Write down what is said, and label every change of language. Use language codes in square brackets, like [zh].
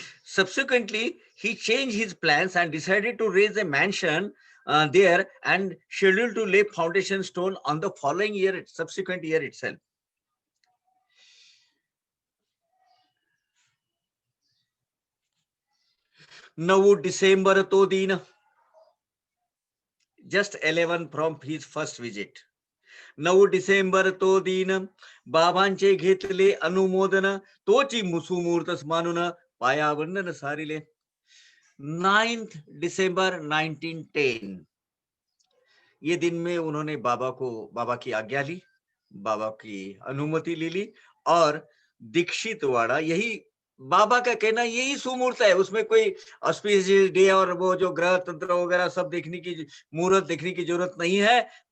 [en] Subsequently, he changed his plans and decided to raise a mansion there and scheduled to lay foundation stone on the following year, subsequent year itself. 9 December to दिन, just 11 from his first visit. [mr] 9 December तो दिन बाबांचे घेतले अनुमोदन, तोची मुसुमूर्तस मानून पाया वंदन सारिले. [hi] 9th December 1910 ये दिन में उन्होंने बाबा की आज्ञा ली, बाबा की अनुमति ले ली और दीक्षित वाड़ा, यही बाबा का कहना, यही सुमुहूर्त है, उसमें कोई [en] auspicious day [hi] और वो जो ग्रह तंत्र वगैरह सब देखने की, मुहूर्त देखने की जरूरत नहीं है.